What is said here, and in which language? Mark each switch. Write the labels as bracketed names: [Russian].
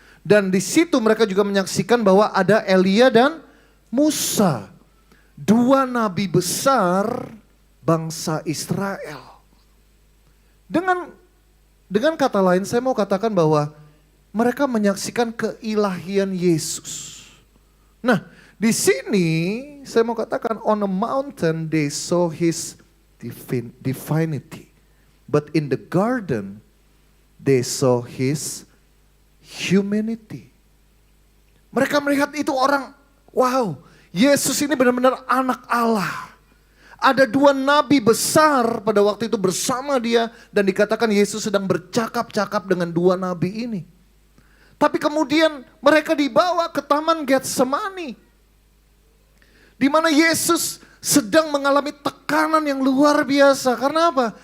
[Indonesian] Dan di situ mereka juga menyaksikan bahwa ada Elia dan Musa, 2 nabi besar bangsa Israel. Dengan kata lain saya mau katakan bahwa mereka menyaksikan keilahian Yesus. Nah, di sini saya mau katakan [English] on a mountain they saw his divinity. But in the garden they saw his humanity. [Indonesian] Mereka melihat itu orang, wow, Yesus ini benar-benar anak Allah. Ada 2 nabi besar pada waktu itu bersama dia dan dikatakan Yesus sedang bercakap-cakap dengan 2 nabi ini. Tapi kemudian mereka dibawa ke Taman Getsemani, di mana Yesus sedang mengalami tekanan yang luar biasa. Karena apa?